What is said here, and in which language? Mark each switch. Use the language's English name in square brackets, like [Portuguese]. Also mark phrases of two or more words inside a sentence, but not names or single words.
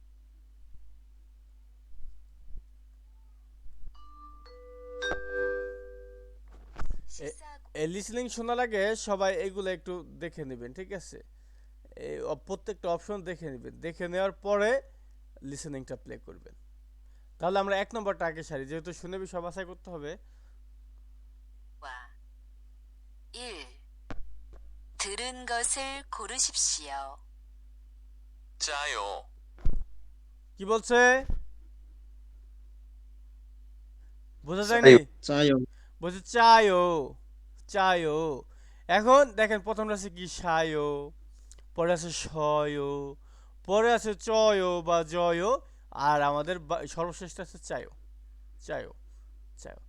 [Bangla] এই লিসেনিং শোনার আগে সবাই এইগুলো একটু দেখে নেবেন, ঠিক আছে? এই প্রত্যেকটা অপশন দেখে নেবেন, দেখে নেওয়ার পরে লিসেনিংটা প্লে করবেন। তাহলে আমরা 1 নম্বরটা আগে সারি, যেহেতু শুনে বিষয় বাছাই করতে হবে। [Korean] 와. 1. 들은 것을 고르십시오. 짜요. [Bangla] কি বলছে? বোঝা যায়নি? চায়ও। বলছে চায়ও, চায়ও। এখন দেখেন প্রথমটা আছে কি সায়ও, পরে আছে শয়ও, পরে আছে চয়ও বা জয়ও, আর আমাদের সর্বশ্রেষ্ঠ আছে চায়ও, চায়ও, চায়ও।